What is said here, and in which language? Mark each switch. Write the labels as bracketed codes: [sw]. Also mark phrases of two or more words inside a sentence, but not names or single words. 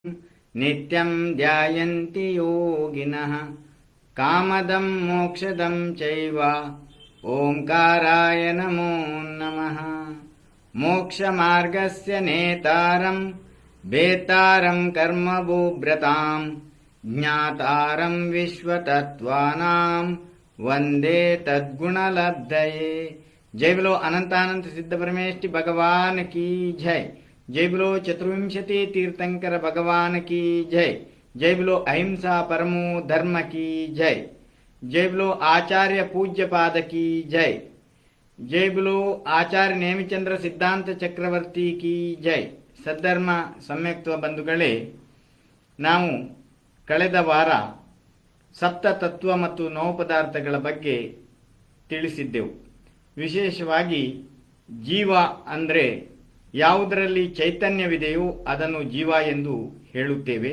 [sa] नित्यं ध्यायन्ति योगिनः कामदं मोक्षदं चैव ओंकाराय नमो नमः। मोक्षमार्गस्य नेतारं वेतारं कर्मभूभ्रतां ज्ञातारं विश्वतत्त्वानां वंदे तद्गुणलब्धये। [hi] जय बोलो अनंतानंत सिद्ध परमेष्टि भगवान की जय। जय बोलो चतुर्विंशति तीर्थंकर भगवान की जय। जय बोलो [sa] अहिंसा परमो धर्म [hi] की जय। जय बोलो आचार्य पूज्य पाद की जय। जय बोलो आचार्य ನೇಮಿಚಂದ್ರ ಸಿದ್ಧಾಂತ ಚಕ್ರವರ್ತಿ की जय। [kn] ಸದ್ಧರ್ಮ ಸಮ್ಯಕ್ತ್ವ ಬಂಧುಗಳೇ, ನಾವು ಕಳೆದ ವಾರ ಸಪ್ತ ತತ್ವ ಮತ್ತು ನವಪದಾರ್ಥಗಳ ಬಗ್ಗೆ ತಿಳಿಸಿದ್ದೆವು. ವಿಶೇಷವಾಗಿ ಜೀವ ಅಂದರೆ ಯಾವುದರಲ್ಲಿ ಚೈತನ್ಯವಿದೆಯೋ ಅದನ್ನು ಜೀವ ಎಂದು ಹೇಳುತ್ತೇವೆ.